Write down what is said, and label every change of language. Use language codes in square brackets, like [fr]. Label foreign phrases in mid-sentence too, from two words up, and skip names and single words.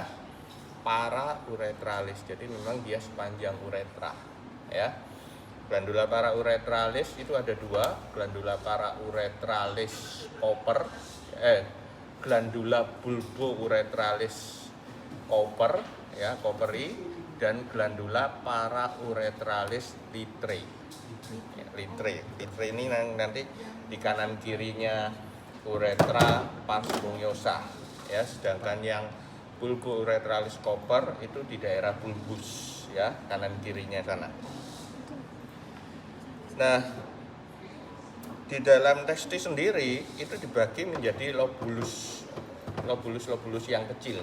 [id] Parauretralis, jadi memang dia sepanjang uretra, ya. [la] Glandula parauretralis [id] itu ada 2, [la] glandula parauretralis Cooper, glandula bulbouretralis Cooper, [id] ya, Cooperi, dan [la] glandula parauretralis Littrei. [id] Littrei ini nanti di kanan kirinya [la] uretra pars pungiosa, [id] ya, sedangkan yang bulbouretralis Cooper itu di daerah bulbus, ya, kanan kirinya sana. Nah, di dalam testis sendiri itu dibagi menjadi lobulus yang kecil.